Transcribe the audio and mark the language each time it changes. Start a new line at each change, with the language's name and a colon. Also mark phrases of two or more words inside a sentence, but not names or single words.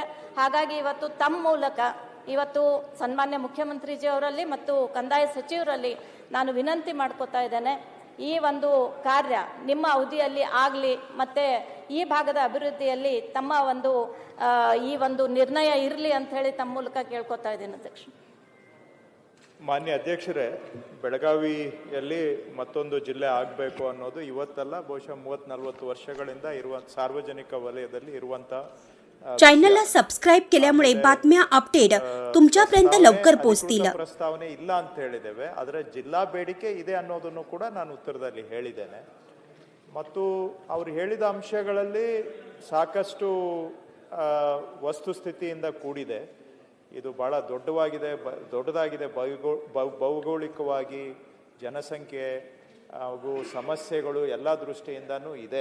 Kannada: ಹಾಗಾಗಿ ಇವತ್ತು ತಮ್ಮ ಮೂಲಕ ಇವತ್ತು ಸನ್ಮಾನ್ಯ ಮುಖ್ಯಮಂತ್ರಿಜಿ ಅವರಲ್ಲಿ ಮತ್ತು ಕಂದಾಯ ಸಚಿವರಲ್ಲಿ ನಾನು ವಿನಂತಿ ಮಾಡ್ಕೋತಾ ಇದ್ದೇನೆ, ಈ ಒಂದು ಕಾರ್ಯ ನಿಮ್ಮ ಅವಧಿಯಲ್ಲಿ ಆಗಲಿ, ಮತ್ತು ಈ ಭಾಗದ ಅಭಿವೃದ್ಧಿಯಲ್ಲಿ ತಮ್ಮ ಒಂದು ಈ ಒಂದು ನಿರ್ಣಯ ಇರಲಿ ಅಂತ ಹೇಳಿ ತಮ್ಮ ಮೂಲಕ ಕೇಳ್ಕೊತಾ ಇದ್ದೀನಿ ಅಧ್ಯಕ್ಷ। ಮಾನ್ಯ ಅಧ್ಯಕ್ಷರೇ, ಬೆಳಗಾವಿಯಲ್ಲಿ ಮತ್ತೊಂದು ಜಿಲ್ಲೆ ಆಗಬೇಕು ಅನ್ನೋದು ಇವತ್ತಲ್ಲ, ಬಹುಶಃ 30-40 ವರ್ಷಗಳಿಂದ ಇರುವ ಸಾರ್ವಜನಿಕ ವಲಯದಲ್ಲಿ ಇರುವಂಥ
Marathi: चॅनलला सबस्क्राईब केल्यामुळे बातम्या अपडेट तुमच्यापर्यंत लवकर पोहोचतील.
Kannada: ಪ್ರಸ್ತಾವನೆ ಇಲ್ಲ ಅಂತ ಹೇಳಿದ್ದೇವೆ, ಆದರೆ ಜಿಲ್ಲಾ ಬೇಡಿಕೆ ಇದೆ ಅನ್ನೋದನ್ನು ಕೂಡ ನಾನು ಉತ್ತರದಲ್ಲಿ ಹೇಳಿದ್ದೇನೆ. ಮತ್ತು ಅವರು ಹೇಳಿದ ಅಂಶಗಳಲ್ಲಿ ಸಾಕಷ್ಟು ವಸ್ತುಸ್ಥಿತಿಯಿಂದ ಕೂಡಿದೆ. ಇದು ಬಹಳ ದೊಡ್ಡದಾಗಿದೆ ಭೌಗೋಳಿಕವಾಗಿ, ಜನಸಂಖ್ಯೆ ಹಾಗೂ ಸಮಸ್ಯೆಗಳು ಎಲ್ಲ ದೃಷ್ಟಿಯಿಂದನೂ ಇದೆ.